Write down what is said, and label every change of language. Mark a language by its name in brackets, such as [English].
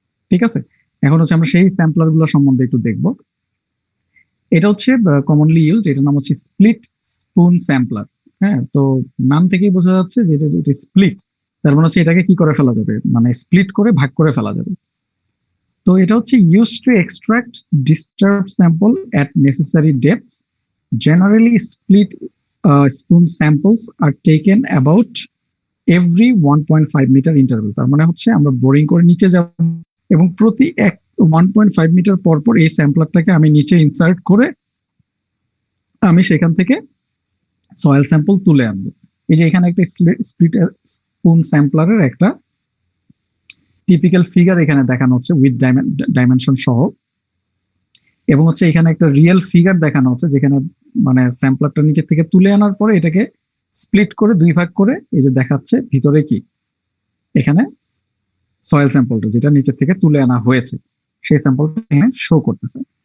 [Bangla] ঠিক আছে, এখন হচ্ছে আমরা সেই স্যাম্পলার গুলো সম্বন্ধে একটু দেখবো। এটা হচ্ছে কমনলি ইউজড, এটার নাম হচ্ছে স্প্লিট স্পুন স্যাম্পলার। হ্যাঁ, তো নাম থেকেই বোঝা যাচ্ছে যে এটা স্প্লিট, তার মানে হচ্ছে এটাকে কি করে ফেলা যাবে, মানে স্প্লিট করে ভাগ করে ফেলা যাবে। তো এটা হচ্ছে [English] Use to extract disturb sample at necessary depths. Generally split spoon samples are taken about every 1.5 metre interval. [Bangla] তার মানে হচ্ছে আমরা বোরিং করে নিচে যাব এবং প্রতি 1.5 মিটার পর পর এই স্যাম্পলারটাকে আমি নিচে ইনসার্ট করে আমি সেখান থেকে সয়েল স্যাম্পল তুলে আনবো। এই যে এখানে একটা স্প্লিট স্পুন স্যাম্পলারের একটা টিপিক্যাল ফিগার এখানে দেখানো হচ্ছে উইথ ডাইমেনশন সহ, এবং হচ্ছে এখানে একটা রিয়েল ফিগার দেখানো হচ্ছে যেখানে মানে স্যাম্পলারটা নিচে থেকে তুলে আনার পরে এটাকে স্প্লিট করে দুই ভাগ করে এই যে দেখাচ্ছে ভিতরে কি এখানে সয়েল স্যাম্পলটা যেটা নিচে থেকে তুলে আনা হয়েছে সেই স্যাম্পলটা এখানে শো করতেছে।